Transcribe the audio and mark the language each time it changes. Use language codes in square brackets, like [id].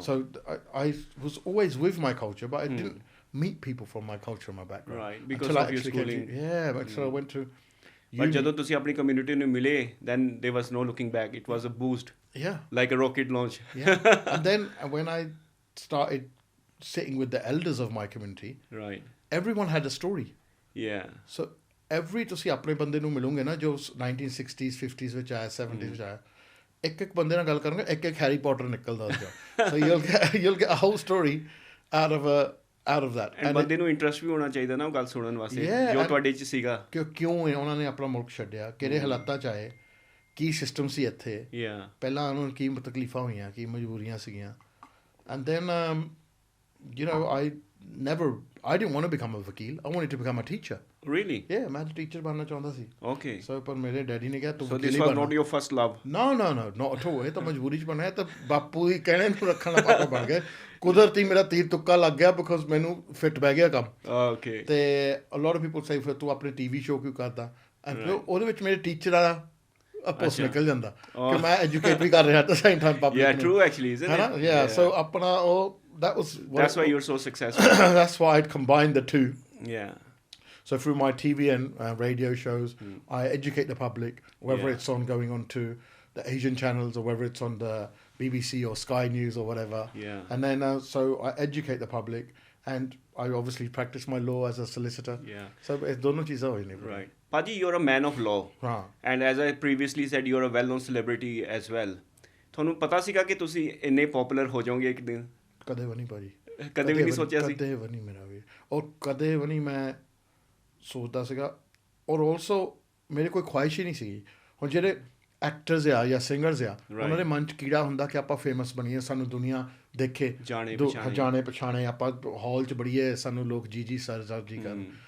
[en] So I was always with my culture, but I didn't meet people from my culture and my background. Right, because of your schooling. So I went to but [pa] ਜਦੋਂ ਤੁਸੀਂ ਆਪਣੀ community ਨੂੰ ਮਿਲੇ, [en] then there was no looking back. It was a boost. Yeah. Like a rocket launch. Yeah. And then when I started sitting with the elders of my community, right, everyone had a story. Yeah. [pa] So ਤੁਸੀਂ ਆਪਣੇ ਬੰਦੇ ਨੂੰ ਮਿਲੋਗੇ ਨਾ ਜੋ 1960s 50s ਵਿੱਚ ਆਇਆ 70s ਵਿੱਚ ਆਇਆ, ਇੱਕ ਬੰਦੇ ਨਾਲ ਗੱਲ ਕਰਾਂਗੇ, ਇੱਕ ਹੈਰੀ ਪੋਟਰ ਨਿਕਲਦਾ ਉਹਦਾ. [en] So you'll get a whole story out of that. [pa] And ਬੰਦੇ ਨੂੰ ਇੰਟਰਸਟ ਵੀ ਹੋਣਾ ਚਾਹੀਦਾ ਨਾ ਉਹ ਗੱਲ ਸੁਣਨ ਵਾਸਤੇ ਜੋ ਤੁਹਾਡੇ 'ਚ ਸੀਗਾ ਕਿ ਕਿਉਂ ਉਹਨਾਂ ਨੇ ਆਪਣਾ ਮੁਲਕ ਛੱਡਿਆ, ਕਿਹੜੇ ਹਾਲਾਤਾਂ 'ਚ ਆਏ, ਕੀ ਸਿਸਟਮ ਸੀ ਇੱਥੇ, ਪਹਿਲਾਂ ਉਹਨਾਂ ਨੂੰ ਕੀ ਤਕਲੀਫਾਂ ਹੋਈਆਂ, ਕੀ ਮਜਬੂਰੀਆਂ ਸੀਗੀਆਂ. [en] And then you know I didn't want to become a vakil. I wanted to become a teacher. Really? [pa] Yeah, ਮੈਂ teacher ਬਣਨਾ ਚਾਹੁੰਦਾ ਸੀ. [en] Okay. [pa] So ਪਰ ਮੇਰੇ ਡੈਡੀ ਨੇ ਕਿਹਾ ਤੂੰ [en] So this was not your first love? No, not at all. [pa] ਇਹ ਤਾਂ ਮਜਬੂਰੀ 'ਚ ਬਣਿਆ, ਤਾਂ ਬਾਪੂ ਹੀ ਕਹਿਣੇ ਨੂੰ ਰੱਖਣ ਦਾ ਪਾਪਾ ਬਣ ਗਿਆ. ਕੁਦਰਤੀ ਮੇਰਾ ਤੀਰ ਤੁੱਕਾ ਲੱਗ ਗਿਆ ਬਿਕੋਜ਼ ਮੈਨੂੰ ਫਿੱਟ ਬਹਿ ਗਿਆ ਕੰਮ. [en] Okay. [pa] ਤੇ [en] a lot of people say [pa] ਫਿਰ ਤੂੰ ਆਪਣੇ TV ਸ਼ੋਅ ਕਿਉਂ ਕਰਦਾ, ਐਂਡ ਉਹਦੇ ਵਿੱਚ ਮੇਰੇ ਟੀਚਰ ਵਾਲਾ ਆਪਸ ਨਿਕਲ ਜਾਂਦਾ ਕਿ ਮੈਂ ਐਜੂਕੇਟ ਵੀ ਕਰ ਰਿਹਾ [en] at the same time public. Yeah, true actually, isn't it? Yeah, so [pa] ਆਪਣਾ ਉਹ [en] that's why you're so successful. That's why I'd combined the two. Yeah. So through my TV and radio shows, I educate the public, whether it's going on to the Asian channels or whether it's on the BBC or Sky News or whatever. Yeah. And then so I educate the public, and I obviously practice my law as a solicitor. Yeah. So it's [pa] dono cheezan hoyi ne. [en] Right. Paji, you're a man of law. And as I previously said, you're a well-known celebrity as well. [pa] ਤੁਹਾਨੂੰ ਪਤਾ ਸੀਗਾ ਕਿ ਤੁਸੀਂ ਇੰਨੇ poplar ਹੋ ਜਾਓਗੇ ਇੱਕ ਦਿਨ? ਕਦੇ ਵੀ ਨਹੀਂ ਭਾਜੀ, ਕਦੇ ਵੀ ਨਹੀਂ ਸੋਚਿਆ ਸੀ? ਕਦੇ ਵੀ ਨਹੀਂ ਮੇਰਾ ਵੀ, ਔਰ ਕਦੇ ਵੀ ਨਹੀਂ ਮੈਂ ਸੋਚਦਾ ਸੀਗਾ, ਔਰ ਆਲਸੋ ਮੇਰੇ ਕੋਈ ਖੁਆਇਸ਼ ਹੀ ਨਹੀਂ ਸੀਗੀ. ਹੁਣ ਜਿਹੜੇ ਐਕਟਰਸ ਆ ਜਾਂ ਸਿੰਗਰਸ ਆ, ਉਹਨਾਂ ਦੇ ਮਨ 'ਚ ਕੀੜਾ ਹੁੰਦਾ ਕਿ ਆਪਾਂ ਫੇਮਸ ਬਣੀਏ, ਸਾਨੂੰ ਦੁਨੀਆ ਦੇਖੇ, ਜਾਣੇ ਪਛਾਣੇ, ਆਪਾਂ ਹਾਲ 'ਚ ਬੜੀਏ, ਸਾਨੂੰ ਲੋਕ ਜੀ ਸਰ ਜੀ ਕਰਨ.